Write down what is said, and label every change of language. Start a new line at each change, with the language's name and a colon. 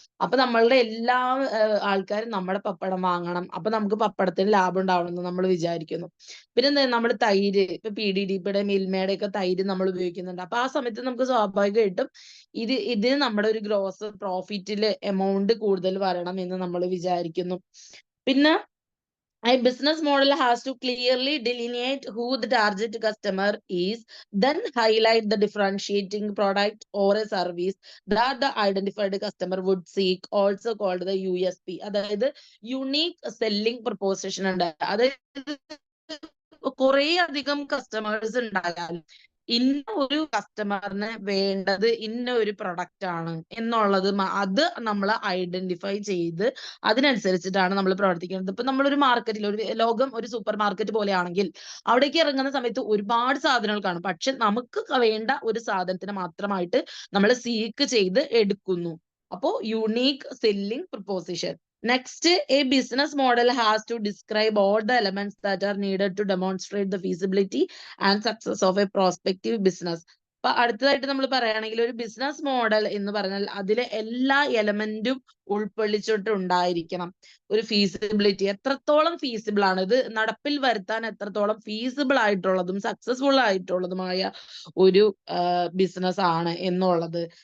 Malayalam: അപ്പൊ നമ്മളുടെ എല്ലാ ആൾക്കാരും നമ്മുടെ പപ്പടം വാങ്ങണം, അപ്പൊ നമുക്ക് പപ്പടത്തിന് ലാഭം ഉണ്ടാവണം എന്ന് നമ്മൾ വിചാരിക്കുന്നു. പിന്നെ എന്താ, നമ്മൾ തൈര്, ഇപ്പൊ PDDPയുടെ മിൽമയുടെ ഒക്കെ തൈര് നമ്മൾ ഉപയോഗിക്കുന്നുണ്ട്. അപ്പൊ ആ സമയത്ത് നമുക്ക് സ്വാഭാവികമായിട്ടും ഇതിന് നമ്മുടെ ഒരു ഗ്രോസ് പ്രോഫിറ്റില് എമൗണ്ട് കൂടുതൽ വരണം എന്ന് നമ്മൾ വിചാരിക്കുന്നു.
English: പിന്നെ a business model has to clearly delineate who the target customer is, then highlight the differentiating product or a service that the identified customer would seek, also called the USP.
Malayalam: അതായത് unique selling proposition ഉണ്ട്. അതായത് കുറെ അധികം customers ഉണ്ടായാൽ ഇന്ന ഒരു കസ്റ്റമറിന് വേണ്ടത് ഇന്ന ഒരു പ്രൊഡക്റ്റ് ആണ് എന്നുള്ളത് അത് നമ്മൾ ഐഡന്റിഫൈ ചെയ്ത് അതിനനുസരിച്ചിട്ടാണ് നമ്മൾ പ്രവർത്തിക്കുന്നത്. ഇപ്പൊ നമ്മളൊരു മാർക്കറ്റിൽ, ഒരു ലോകം ഒരു സൂപ്പർ മാർക്കറ്റ് പോലെയാണെങ്കിൽ അവിടേക്ക് ഇറങ്ങുന്ന സമയത്ത് ഒരുപാട് സാധനങ്ങൾ കാണും. പക്ഷെ നമുക്ക് വേണ്ട ഒരു സാധനത്തിന് മാത്രമായിട്ട് നമ്മൾ സീക്ക് ചെയ്ത് എടുക്കുന്നു. അപ്പോ unique selling proposition.
English: Next, a business model has to describe all the elements that are needed to demonstrate the feasibility and success of a prospective business.
Malayalam: അപ്പൊ അടുത്തതായിട്ട് നമ്മൾ പറയുകയാണെങ്കിൽ ഒരു ബിസിനസ് മോഡൽ എന്ന് പറഞ്ഞാൽ അതിലെ എല്ലാ എലമെന്റും ഉൾക്കൊള്ളിച്ചിട്ടുണ്ടായിരിക്കണം. ഒരു ഫീസിബിലിറ്റി, എത്രത്തോളം ഫീസിബിൾ ആണ്, ഇത് നടപ്പിൽ വരുത്താൻ എത്രത്തോളം ഫീസിബിൾ ആയിട്ടുള്ളതും സക്സസ്ഫുൾ ആയിട്ടുള്ളതുമായ ഒരു ബിസിനസ് ആണ് എന്നുള്ളത്.